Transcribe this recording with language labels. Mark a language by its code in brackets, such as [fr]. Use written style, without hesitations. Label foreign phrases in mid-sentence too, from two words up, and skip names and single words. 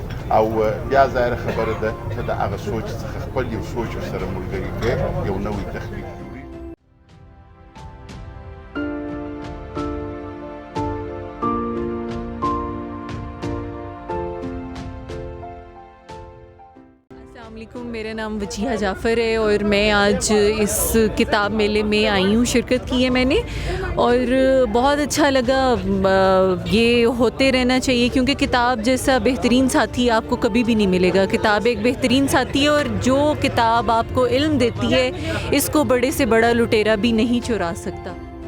[ps] او بیا ظاهره خبره ده ته د هغه سوچ څخه خپل یو سوچ ورسره ملګري کړې، یو نوی تخلیق جوړوي. [ur] السلام علیکم. میرا نام وجیہہ جعفر ہے اور میں آج اس کتاب میلے میں آئی ہوں، شرکت کی ہے میں نے، اور بہت اچھا لگا. یہ ہوتے رہنا چاہیے کیونکہ کتاب جیسا بہترین ساتھی آپ کو کبھی بھی نہیں ملے گا. کتاب ایک بہترین ساتھی ہے، اور جو کتاب آپ کو علم دیتی ہے اس کو بڑے سے بڑا لٹیرا بھی نہیں چرا سکتا.